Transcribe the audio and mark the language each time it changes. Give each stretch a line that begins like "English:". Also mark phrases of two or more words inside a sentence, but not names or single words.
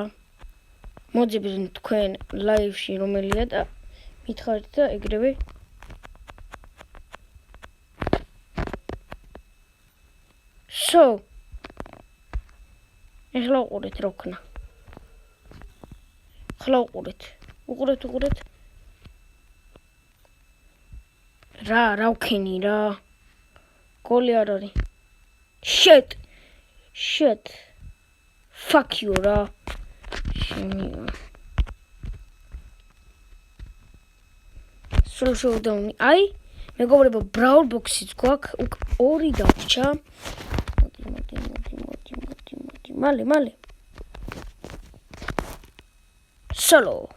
Georgian: მოძებნით თქვენ ლაივში რომელია და მითხარით და ეგრევე ეხლა უყურეთ რა ვქნა. უყურეთ. რა ვქენი რა. გოლი არ არის.
English: Shit. Fuck you რა.
Georgian: სულ შევდავნი. აი, მეგობრებო, Brawl Box-იც გვაქვს, ორი დაგვრჩა. მოდი. მალე. Solo.